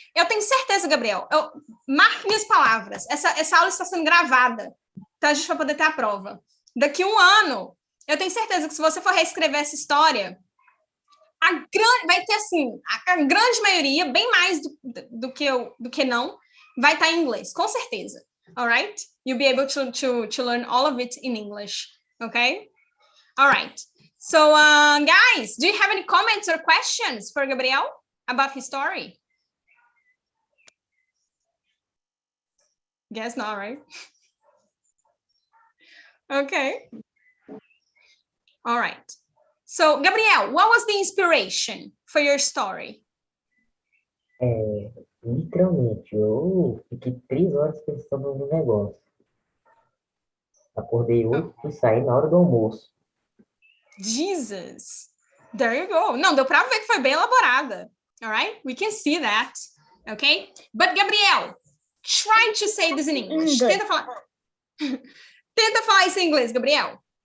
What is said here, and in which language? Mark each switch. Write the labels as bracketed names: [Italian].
[Portuguese] Eu tenho certeza, Gabriel, marque minhas palavras. Essa aula está sendo gravada, então a gente vai poder ter a prova. Daqui a um ano, eu tenho certeza que se você for reescrever essa história, vai ter assim, a grande maioria, bem mais do que não, vai estar em inglês, com certeza. [English] All right? You'll be able to learn all of it in English. Okay? All right. So, guys, do you have any comments or questions for Gabriel about his story? Guess not, right? Okay. All right. So, Gabriel, what was the inspiration for your story? [Portuguese] Literalmente, eu fiquei 3 horas pensando no negócio. Acordei 8 e saí na hora do almoço. [English] Jesus. There you go. [Portuguese] Não, deu para ver que foi bem elaborada. [English] All right? We can see that. Okay? But, Gabriel, try to say this in English. [Portuguese] Tenta falar isso em inglês, Gabriel.